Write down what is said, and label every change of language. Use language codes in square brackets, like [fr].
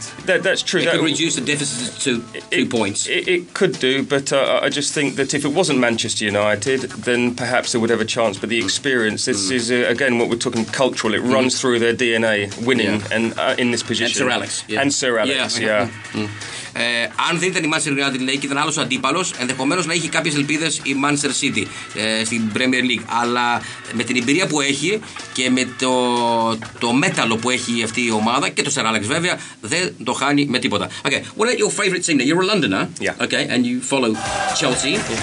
[en] that's true. It could reduce the deficit to 2 points. It could do, but I just think that if it wasn't Manchester United, then perhaps they would have a chance. But the experience, this is again what we're talking cultural. It runs through their DNA, winning and in this position. And Sir Alex, [el] αν δεν ήταν η Manchester United, λέει, και ήταν άλλος αντίπαλος, ενδεχομένως να είχε κάποιες ελπίδες η Manchester City στην Premier League. Αλλά με την εμπειρία που έχει και με το μέταλλο που έχει αυτή η ομάδα και το Sir Alex βέβαια, δεν το χάνει με τίποτα. [en] Okay, what are your favourite team? You're a Londoner, okay, and you follow Chelsea.